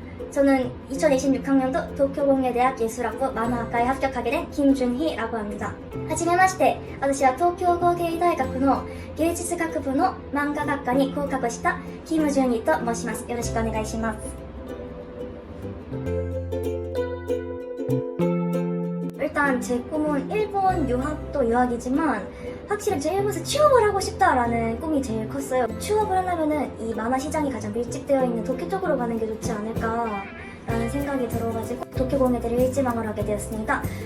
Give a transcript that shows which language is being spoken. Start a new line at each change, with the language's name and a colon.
Korean: 저는 2026학년도 도쿄공예대학 예술학부 만화학과에 합격하게 된 김준희라고 합니다.
Japanese: はじめまして、私は東京工芸大学の芸術学部の漫画学科に合格したキム・ジュンヒと申します。よろしくお願いします。
Korean: 일단 제 꿈은 일본 유학도 유학이지만 확실히 제 일본에서 취업을 하고 싶다라는 꿈이 제일 컸어요. 취업을 하려면은 이 만화 시장이 가장 밀집되어 있는 도쿄 쪽으로 가는 게 좋지 않을까라는 생각이 들어가지고 도쿄공예대를 일지망을 하게 되었습니다.